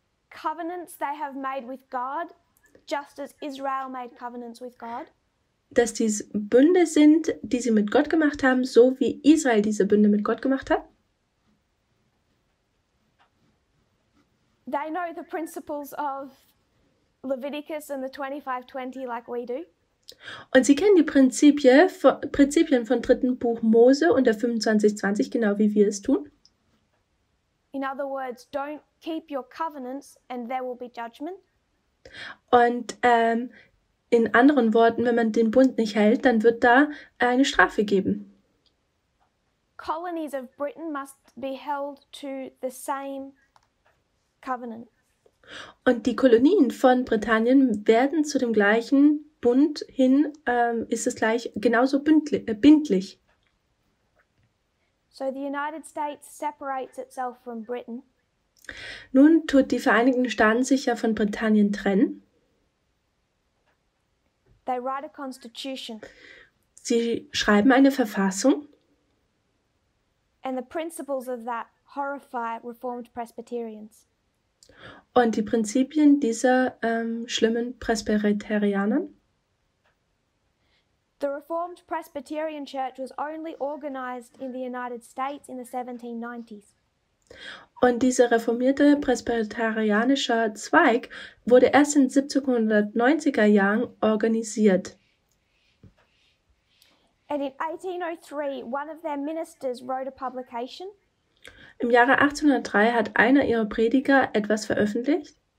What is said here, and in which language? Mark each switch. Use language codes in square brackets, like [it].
[en] covenants they have made with God, just as Israel made covenants with God. [de] Dass dies Bünde sind, die sie mit Gott gemacht haben, so wie Israel diese Bünde mit Gott gemacht hat. [en] They know the principles of Leviticus and the 25:20 like we do. [de] Und sie kennen die Prinzipien von 3. Buch Mose und der 25:20, genau wie wir es tun. [en] In other words, don't keep your covenants and there will be judgment. [de] Und in anderen Worten, wenn man den Bund nicht hält, dann wird da eine Strafe geben. [en] Colonies of Britain must be held to the same covenant. [de] Und die Kolonien von Britannien werden zu dem gleichen Bund hin, ist es gleich genauso bindlich. [en] So the United States separates itself from Britain. [de] Nun tut die Vereinigten Staaten sich ja von Britannien trennen. [en] They write a constitution. [de] Sie schreiben eine Verfassung. [en] And the principles of that horrify Reformed Presbyterians. [de] Und die Prinzipien dieser schlimmen Presbyterianer. [en] The Reformed Presbyterian Church was only organized in the United States in the 1790s. [de] Und dieser reformierte presbyterianische Zweig wurde erst in den 1790er Jahren organisiert. [en] And in 1803, one of their ministers wrote a publication. [de] Im Jahre 1803 hat einer ihrer Prediger etwas veröffentlicht.